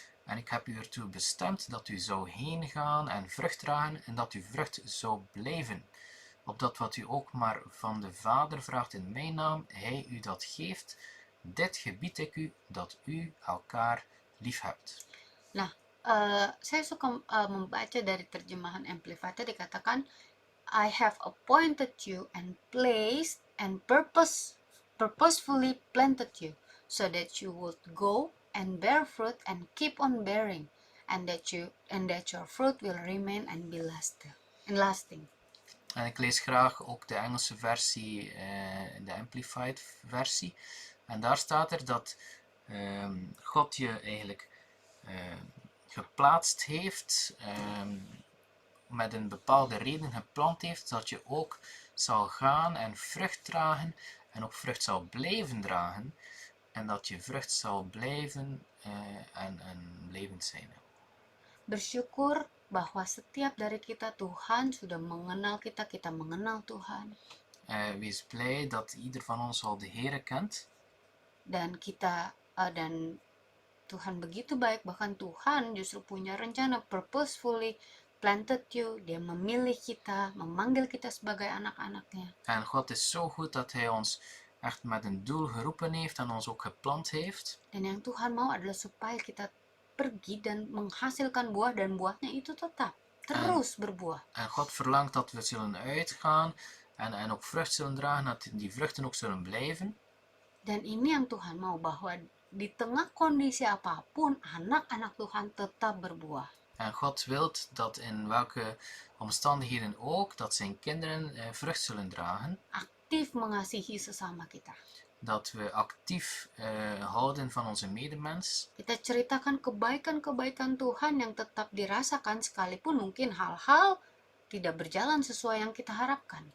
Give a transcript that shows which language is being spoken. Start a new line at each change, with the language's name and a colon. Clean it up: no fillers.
Dutch: En ik heb u ertoe bestemd dat u zou heen gaan en vrucht dragen en dat uw vrucht zou blijven. Opdat wat u ook maar van de Vader vraagt in mijn naam, hij u dat geeft. Dit gebied ik u, dat u elkaar lief hebt.
Indonesian: Nah, saya suka membaca dari terjemahan Amplified, dikatakan,
English: I have appointed you and placed and purposefully planted you, so that you would go and bear fruit and keep on bearing, and that your fruit will remain and be lasting.
Dutch: En ik lees graag ook de Engelse versie, de Amplified versie. En daar staat er dat God je eigenlijk geplaatst heeft met een bepaalde reden geplant heeft, dat je ook zal gaan en vrucht dragen en ook vrucht zal blijven dragen en dat je vrucht zal blijven en blijvend zijn.
Indonesian: Bersyukur bahwa setiap dari kita Tuhan sudah mengenal kita, kita mengenal Tuhan.
Dutch: Wees blij dat ieder van ons al de Heere kent.
Indonesian: Dan kita dan Tuhan begitu baik, bahkan Tuhan justru punya rencana,
English: purposefully planted you.
Indonesian: Dia memilih kita, memanggil kita sebagai anak-anaknya.
Dutch: En God is zo goed dat Hij ons echt met een doel geroepen heeft en ons ook geplant heeft.
Indonesian: Dan yang Tuhan mau adalah supaya kita pergi dan menghasilkan buah, dan buahnya itu tetap terus berbuah.
Dutch: En God verlangt dat we zullen uitgaan en ook vrucht zullen dragen, dat die vruchten ook zullen blijven.
Indonesian: Dan ini yang Tuhan mau, bahwa di tengah kondisi apapun, anak-anak Tuhan tetap berbuah.
Dutch: En God wilt dat in welke omstandigheden ook, dat zijn kinderen vrucht zullen dragen.
Indonesian: Aktif mengasihi sesama kita.
Dutch: Dat we actief houden van onze medemens.
Indonesian: Kita ceritakan kebaikan-kebaikan Tuhan yang tetap dirasakan sekalipun mungkin hal-hal tidak berjalan sesuai yang kita harapkan.